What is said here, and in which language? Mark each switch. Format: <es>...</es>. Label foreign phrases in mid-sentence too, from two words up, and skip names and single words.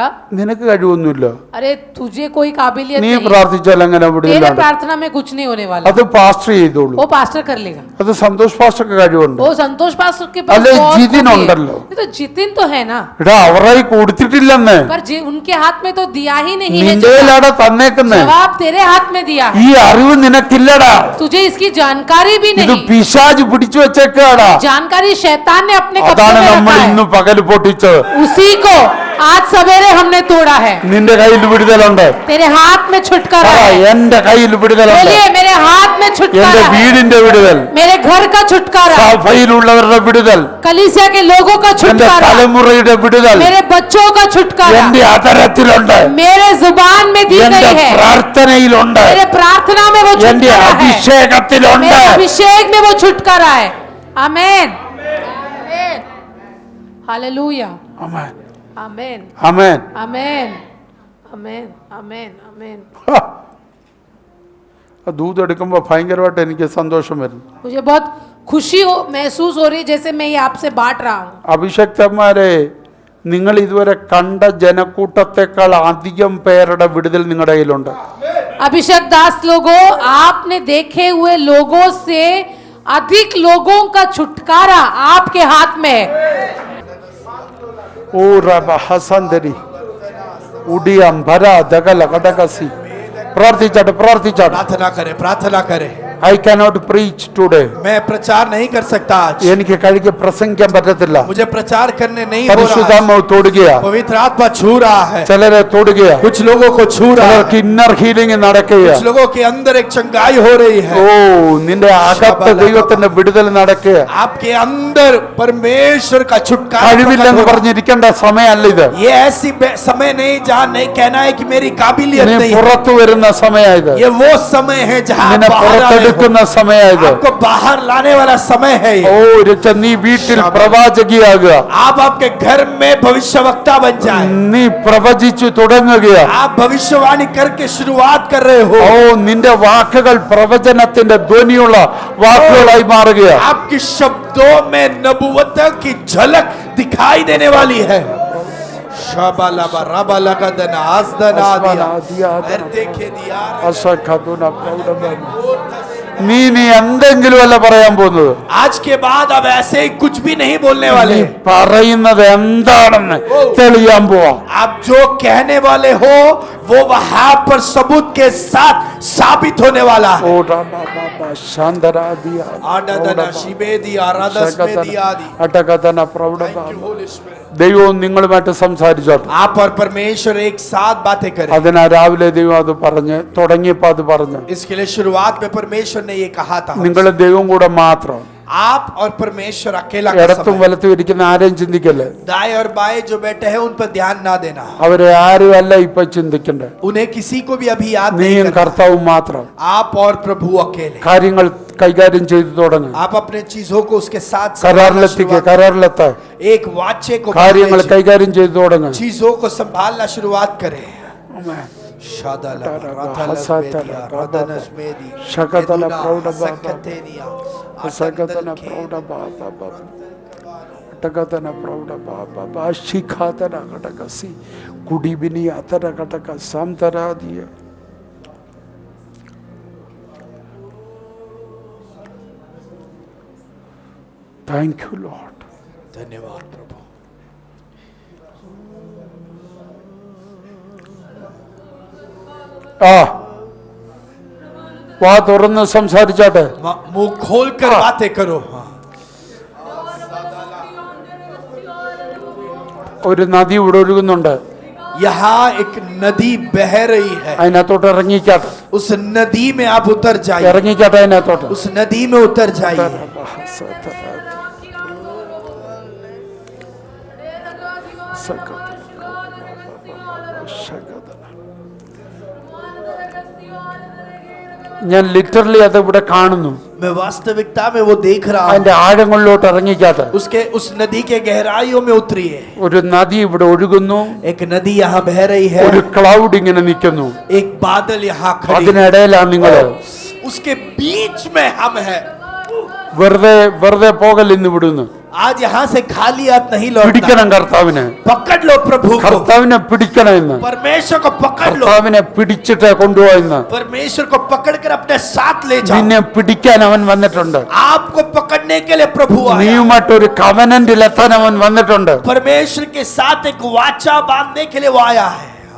<ml>നിനക്ക് കഴിവൊന്നുമില്ല,</ml> <hi>अरे तुझे कोई काबिलियत</hi> <ml>നീ</ml> <hi>नहीं,</hi> <ml>പ്രാർത്ഥിച്ചാൽ അങ്ങനെ</ml> <hi>तेरे</hi> <ml>വിടുതലാണ്.</ml> <hi>प्रार्थना में कुछ नहीं होने वाला।</hi> <ml>അത് പാസ്റ്റർ ചെയ്തോളൂ.</ml> <hi>वो पास्टर कर लेगा।</hi> <ml>അത് സന്തോഷ് പാസ്റ്റർക്ക് കഴിവുണ്ട്.</ml> <hi>वो संतोष पास्टर के पास अरे बहुत जितिन खूबी है।</hi> <ml>उंडल्लो।</ml> <hi>ये तो जितिन तो है ना,</hi> <ml>എടാ അവരായി കൊടുത്തിട്ടില്ലെന്ന്,</ml> <hi>पर उनके हाथ में तो दिया ही नहीं है।</hi> <ml>നിന്റെ കയ്യിലാടാ തന്നേക്കുന്നേ.</ml> <hi>जवाब तेरे हाथ में दिया है,</hi> <ml>ഈ അറിവ് നിനക്കില്ലടാ.</ml> <hi>तुझे इसकी जानकारी भी</hi> <ml>ഇത്</ml> <hi>नहीं।</hi> <ml>പിശാച് പിടിച്ചു വെച്ചേക്കാടാ.</ml> <hi>जानकारी शैतान ने अपने कब्जे</hi> <ml>അതാണ്</ml> <hi>में</hi> <ml>നമ്മൾ</ml> <hi>रखा</hi> <ml>ഇന്ന്</ml> <hi>है।</hi> <ml>പകൽ പൊട്ടിച്ചത്.</ml> <hi>उसी को आज सवेरे हमने तोड़ा है।</hi> <ml>നിന്റെ കയ്യിൽ വിടുതലുണ്ട്.</ml> <hi>तेरे हाथ में छुटकारा</hi> <ml>പറ,</ml> <hi>है।</hi> <ml>എന്റെ കയ്യിൽ വിടുതലുണ്ട്.</ml> <hi>बोलिए मेरे हाथ में</hi> <ml>എന്റെ</ml> <hi>छुटकारा है,</hi> <ml>വീടിന്റെ വിടുതൽ,</ml> <hi>मेरे घर का छुटकारा,</hi> <ml>സഭയിലുള്ളവരുടെ വിടുതൽ,</ml> <hi>कलीसिया के लोगों का</hi> <ml>എന്റെ</ml> <hi>छुटकारा,</hi> <ml>തലമുറയുടെ വിടുതൽ</ml> <hi>मेरे बच्चों का छुटकारा</hi> <ml>എന്റെ അതരത്തിലുണ്ട്.</ml> <hi>मेरे जुबान में दी</hi> <ml>എന്റെ</ml> <hi>गई है,</hi> <ml>പ്രാർത്ഥനയിലുണ്ട്.</ml> <hi>मेरे प्रार्थना में वो</hi> <ml>എന്റെ</ml> <hi>छुटकारा है,</hi> <ml>അഭിഷേകത്തിലുണ്ട്.</ml> <hi>मेरे अभिषेक में वो छुटकारा है। आमेन, हालेलुया,</hi> <ml>ആമേൻ,</ml> <hi>आमेन,</hi> <ml>ആമേൻ.</ml> <hi>आमेन, आमेन, आमेन, आमेन।</hi> <ml>ദൂതെടുക്കുമ്പോൾ ഭയങ്കരമായിട്ട് എനിക്ക് സന്തോഷം വരുന്നു.</ml> <hi>मुझे बहुत खुशी महसूस हो रही है जैसे मैं ये आपसे बांट रहा हूँ।</hi> <ml>അഭിഷക്തന്മാരെ, നിങ്ങൾ ഇതുവരെ കണ്ട ജനക്കൂട്ടത്തെക്കാൾ അധികം പേരുടെ വിടുതൽ നിങ്ങളുടെ കയ്യിലുണ്ട്.</ml> <hi>अभिषेक दास लोगों, आपने देखे हुए लोगों से अधिक लोगों का छुटकारा आपके हाथ में है। ഓ റബ ഹസന്തരി ഉഡിയം ഭര ദഗല കടകസി</hi> <ml>പ്രാർത്ഥിച്ചാട്ടെ പ്രാർത്ഥിച്ചാട്ടെ.</ml> <hi>प्रार्थना करें, प्रार्थना करें.</hi> <en>I cannot preach today.</en> <hi>मैं प्रचार नहीं कर सकता आज.</hi> <ml>എനിക്ക് കഴിക്ക് പ്രസംഗിക്കാൻ പറ്റത്തില്ല.</ml> <hi>मुझे प्रचार करने नहीं हो रहा है.</hi> <ml>പരിശുദ്ധാത്മാവ് തൊടുകയാ.</ml> <hi>पवित्र आत्मा छू रहा है.</hi> <ml>ചിലരെ തൊടുകയാ.</ml> <hi>कुछ लोगों को छू रहा है.</hi> <ml>ചിലർക്ക്</ml> <en>inner healing</en> <ml>നടക്കുകയാ.</ml> <hi>कुछ लोगों के अंदर एक चंगाई हो रही है.</hi> <ml>ഓ നിന്റെ അകത്ത് ദൈവത്തിന്റെ വിടുതൽ നടക്കുക.</ml> <hi>आपके अंदर परमेश्वर का छुटकारा.</hi> <ml>കഴിവില്ലെന്ന് പറഞ്ഞിരിക്കേണ്ട സമയമല്ല ഇത്.</ml> <hi>ये ऐसी समय नहीं जहाँ नहीं कहना है कि मेरी काबिलियत</hi> <ml>നീ</ml> <hi>नहीं है.</hi> <ml>പുറത്തു വരുന്ന സമയമായത്.</ml> <hi>ये वो समय है जहाँ</hi> <ml>നിന്നെ</ml> <hi>बाहर आने</hi> <ml>പുറത്തെടുക്കുന്ന സമയമായത്.</ml> <hi>आपको बाहर लाने वाला समय है ये.</hi> <ml>ഓ രച്ച നീ വീട്ടിൽ പ്രവാചകിയാകുക.</ml> <hi>आप आपके घर में भविष्यवक्ता बन जाए.</hi> <ml>നീ പ്രവചിച്ചു തുടങ്ങുകയാ.</ml> <hi>आप भविष्यवाणी करके शुरुआत कर रहे हो.</hi> <ml>ഓ നിന്റെ വാക്കുകൾ പ്രവചനത്തിന്റെ ധ്വനിയുള്ള വാക്കുകളായി മാറുകയാ.</ml> <hi>आपके शब्दों में नबुवत की झलक दिखाई देने वाली है. शबालाबा रबालगदना आस्दना दिया अर्तेखे दिया. അസഖതുന പ്രൗഢമൻ.</hi> <ml>നീ എന്തെങ്കിലും അല്ല പറയാൻ പോകുന്നത്.</ml> <hi>आज के बाद अब ऐसे ही कुछ भी नहीं बोलने वाले.</hi> <ml>നീ പറയുന്നത് എന്താണെന്ന് തെളിയാൻ പോവാ.</ml> <hi>आप जो कहने वाले हो वो वहां पर सबूत के साथ साबित होने वाला है. ഓ രാബാബാ ശാന്തരാദിയ आडदना शिबेदी आराधस में दिया दी. അടകതന പ്രൗഢമ.</hi> <en>Holy Spirit.</en> <ml>ദൈവവും നിങ്ങളുമായിട്ട് സംസാരിച്ചോട്ടെ.</ml> <hi>आप और परमेश्वर एक साथ बातें करें.</hi> <ml>അതിനാ രാവിലെ ദൈവം അത് പറഞ്ഞ് തുടങ്ങിയപ്പോ അത് പറഞ്ഞു.</ml> <hi>इसके लिए शुरुआत में परमेश्वर ने ये कहा था.</hi> <ml>നിങ്ങൾ ദൈവം കൂടെ മാത്രം.</ml> <hi>आप और परमेश्वर अकेला का</hi> <ml>ഇടത്തും</ml> <hi>समय.</hi> <ml>വലത്തും ഇരിക്കുന്ന ആരെയും ചിന്തിക്കല്ലേ.</ml> <hi>दाएं और बाएं जो बैठे हैं उन पर ध्यान ना देना.</hi> <ml>അവരെ ആരും അല്ല ഇപ്പൊ ചിന്തിക്കണ്ടേ.</ml> <hi>उन्हें किसी को भी अभी याद नहीं</hi> <ml>നീയും</ml> <hi>करना.</hi> <ml>കർത്താവും മാത്രം.</ml> <hi>आप और प्रभु अकेले.</hi> <ml>കാര്യങ്ങൾ കൈകാര്യം ചെയ്തു തുടങ്ങും.</ml> <hi>आप अपने चीजों को उसके साथ</hi> <ml>കരാറിലെത്തിക്കുക. കരാറിലെത്താൻ</ml> <hi>एक वाच्य को</hi> <ml>കാര്യങ്ങൾ</ml> <hi>बांधे.</hi> <ml>കൈകാര്യം ചെയ്തു തുടങ്ങും.</ml> <hi>चीजों को संभालना शुरुआत करें.</hi> <ml>ആമേൻ. शादाला हसातला राधानस्मेदी शकतला प्रौढ बाबा. सकतेनिया അസകതന പ്രൗഢ ബാബ അടകതന പ്രൗഢ ബാബ ശിഖാതന ഘടകസി കുടിബിനി അതര ഘടക സാംതരാദിയ.</ml> <en>Thank you Lord.</en> <hi>धन्यवाद प्रभु.</hi> <ml>ആ വാ തുറന്ന് സംസാരിച്ചാട്ടെ.</ml> <hi>मुंह खोलकर बातें करो.</hi> <ml>ഒരു നദി ഇവിടെ ഒഴുകുന്നുണ്ട്.</ml> <hi>यहाँ एक नदी बह रही है.</hi> <ml>അതിനകത്തോട്ട് ഇറങ്ങിക്കാട്ടെ.</ml> <hi>उस नदी में आप उतर जाइए.</hi> <ml>ഇറങ്ങിക്കാട്ടെ അതിനകത്തോട്ട്.</ml> <hi>उस नदी में उतर जाइए.</hi> <ml>ഞാൻ ലിറ്ററലി അത് ഇവിടെ കാണുന്നു.</ml> <hi>मैं वास्तविकता में वो देख रहा हूँ.</hi> <ml>അതിന്റെ ആഴങ്ങളിലോട്ട് ഇറങ്ങിക്കാട്ടെ.</ml> <hi>उसके उस नदी के गहराइयों में उतरिए.</hi> <ml>ഒരു നദി ഇവിടെ ഒഴുകുന്നു.</ml> <hi>एक नदी यहाँ बह रही है.</hi> <ml>ഒരു ക്ലൗഡ് ഇങ്ങനെ നിൽക്കുന്നു.</ml> <hi>एक बादल यहाँ खड़ी.</hi> <ml>അതിനിടയിലാണ് നിങ്ങള്.</ml> <hi>उसके बीच में हम हैं.</hi> <ml>വെറുതെ പോകൽ ഇന്ന് വിടുന്നു.</ml> <hi>आज यहाँ से खाली हाथ नहीं लौटना.</hi> <ml>പിടിക്കണം കർത്താവിനെ.</ml> <hi>पकड़ लो प्रभु को.</hi> <ml>കർത്താവിനെ പിടിക്കണം ഇന്ന്.</ml> <hi>परमेश्वर को पकड़ लो.</hi> <ml>കർത്താവിനെ പിടിച്ചിട്ട് കൊണ്ടുപോയിന്ന്.</ml> <hi>परमेश्वर को पकड़कर अपने साथ ले जाओ.</hi> <ml>നിന്നെ പിടിക്കാൻ അവൻ വന്നിട്ടുണ്ട്.</ml> <hi>आपको पकड़ने के लिए प्रभु आया.</hi> <ml>നീയുമായിട്ട് ഒരു കവനന്റിൽ എത്താൻ അവൻ വന്നിട്ടുണ്ട്.</ml> <hi>परमेश्वर के साथ एक वाचा बांधने के लिए वो आया है.</hi>